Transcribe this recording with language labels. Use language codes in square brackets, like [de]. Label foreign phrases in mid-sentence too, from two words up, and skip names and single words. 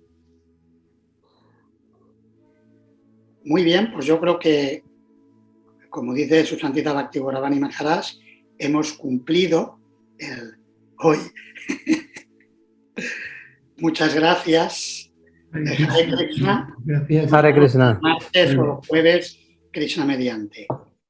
[es] Muy bien, pues yo creo que, como dice Su Santidad Bhakti-Gauravani Maharaj, hemos cumplido hoy. Muchas gracias. [sa] Hare Krishna. [es] Gracias. [sa] Hare Krishna. [es] Martes o jueves, Krishna mediante.